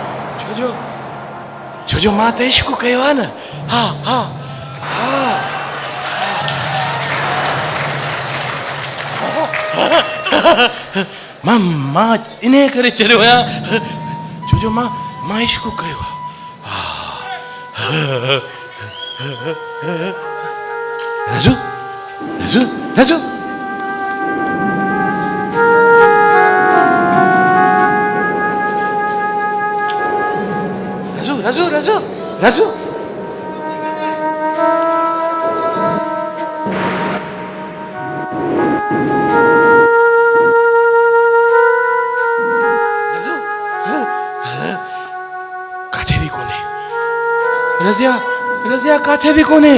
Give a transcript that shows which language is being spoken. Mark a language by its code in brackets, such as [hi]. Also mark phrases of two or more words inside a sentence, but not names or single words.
[sd] छोजो मां त इश्क कयो आहे न। हा हा हा मां इन करे चरियो आहियां छोजो मां इश्क कयो आहे। राजू राजू राजू राजू राजू राजू रज़िया रज़िया काथे भी कोने।